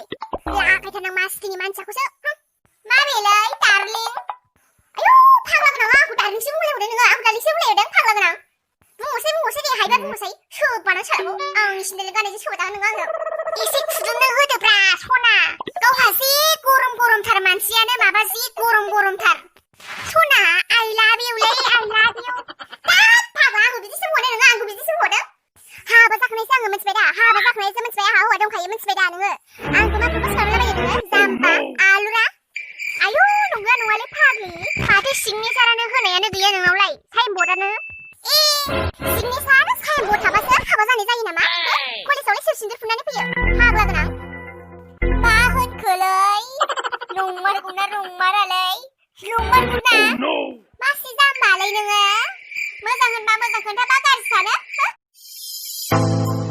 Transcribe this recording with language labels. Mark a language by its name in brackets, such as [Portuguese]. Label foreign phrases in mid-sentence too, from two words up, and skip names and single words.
[Bodo] लागायथारनां मासथिनि मानसियाखौसो माबेलै डार्लिं आयु फाग्ला गोनां आंखौ डार्लिंसो बुंलायहरदों नोङो आंखौ डार्लिंसो बुंलायहरदों फाग्ला गोनां बुंहरसै दे हायोबा बुंहरसै सोबाना सारगौ आंनि सिन्देल गाननायजों सोबादां नोङो आंनो एसे फुदुंनो होदोब्रा सना गावहा जि गरमथार मानसियानो माबा जि गरमथार सना [English] I love you [Bodo] लै [English] I love you [Bodo] फाग्ला आंखौ बिदिसो बुंहरदों नोङो आंखौ बिदिसो बुंहरदों हाबा जाखानायसो आङो मिथिबाय दा हाबा जाखानायसो मिथिबाय आंहा हौवा दंखायो मिथिबाय दा नोङो आंखौ मा प्रप'ज खालामलाबायो नोङो जाम्बा आलुरा आयु नंगौना नङालै फाग्लि माथो सिगनेचारानो होनायानो गैया नोंनावलाय साइनबर्डआनो सिगनेचार साइनबर्ड थाबासो हाबा जानाय जायो नामा कलेजावलाय सोर सिन्देल फुननानै फैयो फाग्ला गोनां मा होनखोलै नंमारगौना नंमारालै नंमारगौना मासि जाम्बालै नोङो मोजां होनबा मोजां खोन्थाबा गाज्रि सानो